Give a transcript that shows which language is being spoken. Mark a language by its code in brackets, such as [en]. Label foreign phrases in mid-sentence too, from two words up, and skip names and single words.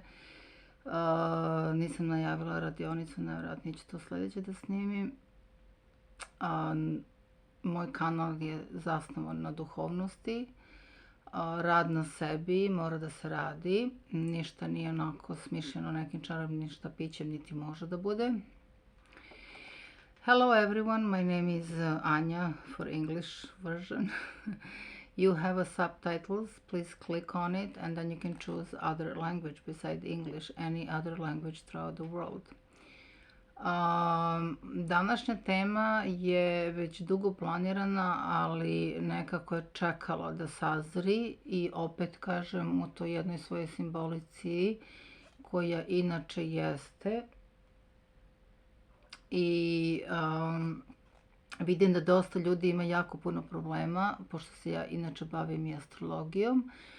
[sr] Nisam najavila radionicu, nevjerojatno ću to sljedeće da snimim. Moj kanal je zasnovan na duhovnosti. Rad na sebi mora da se radi, ništa nije onako smišljeno nekim čarobnim štapićem, niti može da bude. [en] Hello everyone, my name is Anja for English version. You have a subtitles, please click on it and then you can choose other language beside English, any other language throughout the world. [sr] Današnja tema je već dugo planirana, ali nekako je čekala da sazri i opet kažem u toj jednoj svojoj simbolici koja inače jeste. I vidim da dosta ljudi ima jako puno problema, pošto se ja inače bavim i astrologijom.